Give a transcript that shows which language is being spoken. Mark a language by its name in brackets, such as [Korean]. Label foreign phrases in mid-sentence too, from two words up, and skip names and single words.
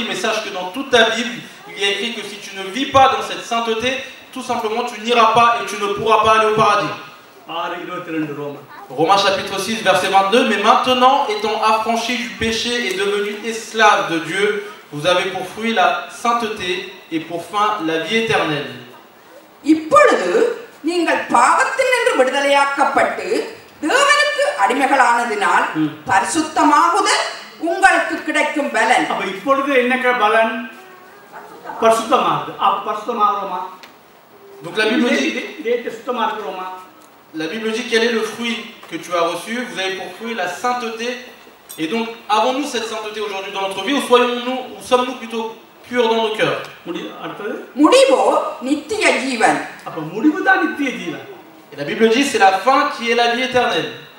[French] Mais sache que dans toute ta Bible, il y a écrit que si tu ne vis pas dans cette sainteté, tout simplement tu n'iras pas et tu ne pourras pas aller au paradis. Romains chapitre 6, verset 22. Mais maintenant, étant affranchis du péché et devenus esclaves de Dieu, vous avez pour fruit la sainteté et pour fin la vie éternelle. [Tamil] இப்பொழுது நீங்கள் பாவத்தினின்று விடுதலையாக்கப்பட்டு தேவனுக்கு அடிமைகளானதினால் பரிசுத்தமாகுதல் உங்களுக்கு கிடைக்கும் பலன். அப்ப இப்பொழுது என்ன பலன்? பரிசுத்தமாகுது. அப்ப பரிசுத்தமாகுறோமா? [French] Donc la Bible dit quel est le fruit que tu as reçu. Vous avez pour fruit la sainteté. Et donc, avons-nous cette sainteté aujourd'hui dans notre vie ou sommes-nous plutôt purs dans nos cœurs? Et la Bible dit c'est la fin qui est la vie éternelle.